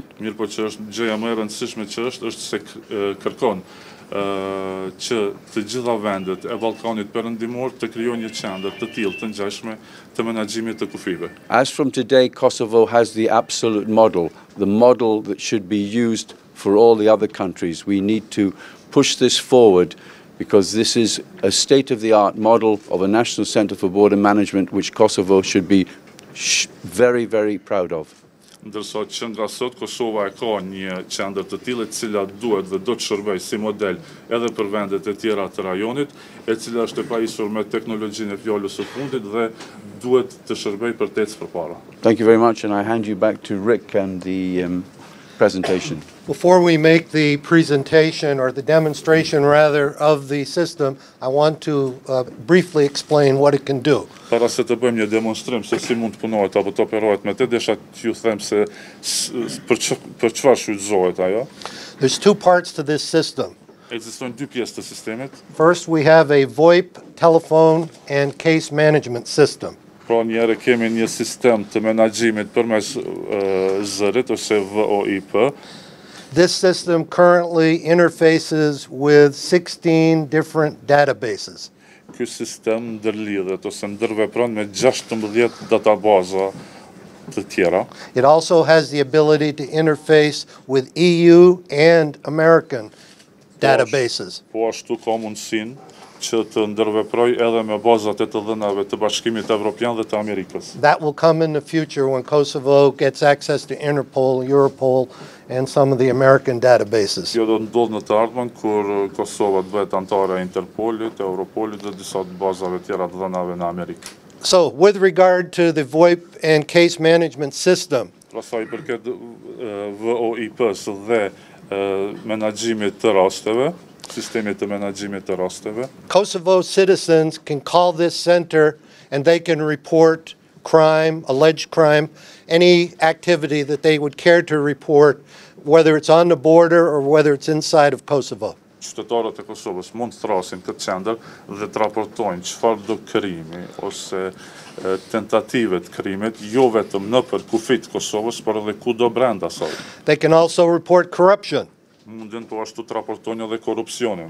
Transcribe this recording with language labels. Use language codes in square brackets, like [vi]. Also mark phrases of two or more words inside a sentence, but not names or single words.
[sq] Mirë po që është gjëja më e rëndësishme që është se kërkon që të gjitha vendet e Ballkanit Perëndimor të krijojnë një qendër të tillë të ngjashme të menaxhimit të kufive. [en] As from today, Kosovo has the absolute model, the model that should be used for all the other countries. We need to push this forward, because this is a state-of-the-art model of a national center for border management which Kosovo should be very, very proud of. [sq] Ndërsa që nga sot Kosova e ka një qendër të tillë e cila duhet dhe do të shërbejë si model edhe për vendet e tjera të rajonit, e cila është e pajisur me teknologjinë e fjalës së fundit dhe duhet të shërbejë për tecë përpara. [en] Thank you very much, and I hand you back to Rick and the presentation. Before we make the presentation, or the demonstration rather, of the system, I want to briefly explain what it can do. [sq] Para se të bëjmë një demonstrim se si mund të punohet apo të operohet me të, desha t'ju them se për çfarë shfrytëzohet ajo. [en] There's 2 parts to this system. [sq] Ekzistojnë 2 pjesë të sistemit. [en] First, we have a VoIP, telephone, and case management system. [sq] Pra njëherë kemi një sistem të menaxhimit përmes zërit ose VoIP. [en] This system currently interfaces with 16 different databases. [sq] Ky sistem ndërlidhet ose ndërvepron me 16 databaza të tjera. [en] It also has the ability to interface with EU and American databases. [sq] Po ashtu ka mundësinë që të ndërveproj edhe me bazat e të dhënave të Bashkimit Evropian dhe të Amerikës. [en] That will come in the future when Kosovo gets access to Interpol, Europol, and some of the American databases. [sq] Kjo do të ndodhë në të ardhmen kur Kosova të bëhet antare e Interpolit, Europolit dhe disa të bazave tjera të dhënave në Amerikë. [en] So, with regard to the VoIP and case management system, [sq] Pra sa I përket VoIP-s dhe menaxhimit të rasteve, sistemit të menaxhimit të rasteve. [en] Kosovo citizens can call this center and they can report crime, alleged crime, any activity that they would care to report, whether it's on the border or whether it's inside of Kosovo. [sq] Qytetarët e Kosovës mund të thrasin këtë qendër dhe të raportojnë çfarëdo krimi ose tentative të krimit, jo vetëm nëpër kufit të Kosovës, por edhe kudo brenda saj. [en] They can also report corruption. [sq] Mundin po ashtu të raportojnë edhe korrupsionin.